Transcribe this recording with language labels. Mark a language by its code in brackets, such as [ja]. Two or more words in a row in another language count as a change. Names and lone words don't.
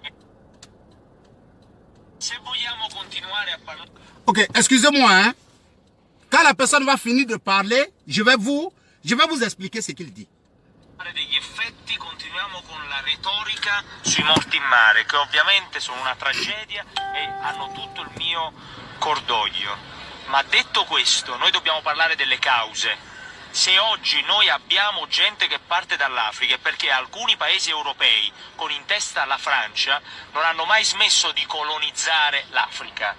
[it] Se vogliamo continuare a parlare... [fr] Ok, excusez-moi. Hein. Quand la personne va finir de parler, je vais vous expliquer ce qu'il dit. [it] Degli effetti, continuiamo con la retorica sui morti in mare, che ovviamente sono una tragedia e hanno tutto il mio cordoglio. Ma detto questo, noi dobbiamo parlare delle cause. Se oggi noi abbiamo gente che parte dall'Africa è perché alcuni paesi europei, con in testa la Francia, non hanno mai smesso di colonizzare l'Africa.